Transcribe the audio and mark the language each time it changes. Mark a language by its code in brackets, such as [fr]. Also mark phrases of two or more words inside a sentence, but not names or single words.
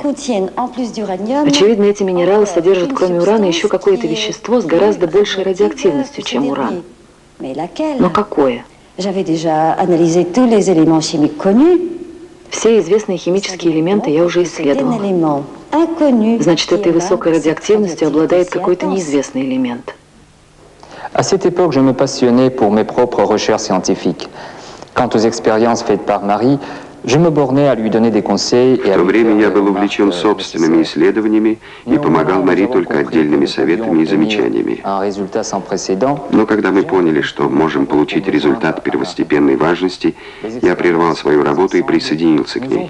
[ru] Очевидно, эти минералы содержат, кроме урана, еще какое-то вещество с гораздо большей радиоактивностью, чем уран. Но какое? Все известные химические элементы я уже исследовала. Значит, этой высокой радиоактивностью обладает какой-то неизвестный элемент. [fr] À cette époque, je me passionnais pour mes propres recherches scientifiques. Quant aux expériences faites par Marie, [ru] в то время я был увлечен собственными исследованиями и помогал Мари только отдельными советами и замечаниями. Но когда мы поняли, что можем получить результат первостепенной важности, я прервал свою работу и присоединился к ней.